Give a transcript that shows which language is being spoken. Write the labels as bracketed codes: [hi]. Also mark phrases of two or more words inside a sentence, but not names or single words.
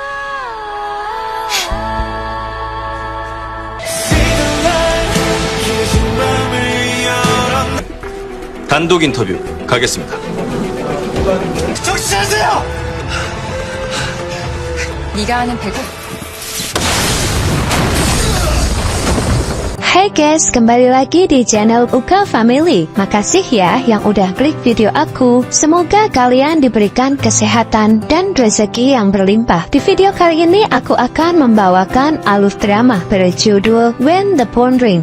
[ko] 단독 인터뷰 가겠습니다. 정신하세요! 네가 아는 배구. [id] Hai guys, kembali lagi di channel Uka Family. Makasih ya yang udah klik video aku. Semoga kalian diberikan kesehatan dan rezeki yang berlimpah. Di video kali ini aku akan membawakan alur drama berjudul When the Phone Ring.